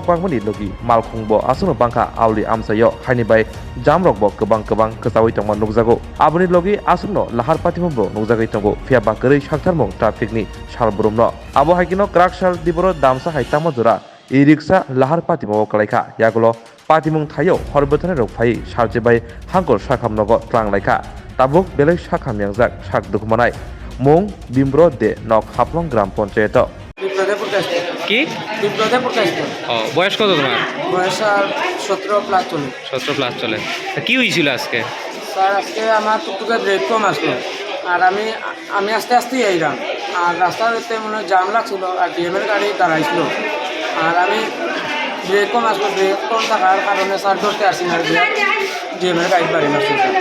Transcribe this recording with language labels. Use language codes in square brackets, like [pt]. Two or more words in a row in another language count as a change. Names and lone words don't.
[trp] bangmani logi malkhungbo asuno bangkha auli amsayo haini bai jam rokbo kebang kesawi tongma nukjago abuni logi asuno lahar patimbo nukjagai tongo phiaba gerei saktarmung traffic ni salbrumno abo haikino kraksal diboro damsa haitama jora e-ricksha lahar patimo kalaikha yagulo patimung thayo horbotane rok phai sarjebai hangkor sakhamnogo tlanglaikha tabuk belai sakha mengjak sak dukmanai mung bimbro de nok haplong [bn] গ্রাম পঞ্চায়েত কি বয়স কত তোমার? বয়স আর 17+ চলে। 17+ চলে। কি হয়েছিল আজকে? স্যার আজকে আমার টুকটুকে ব্রেক কম আসলো আর আমি আস্তে আস্তেই আইলাম আর রাস্তাতে মনে জাম লাগছিল আর ডিএমের গাড়ি দাঁড়াইছিল আর আমি ব্রেক কম আসলো ব্রেক কম থাকার কারণে স্যার ধরতে আসি না ডিএমের গাড়ি বাড়ি মারছিল।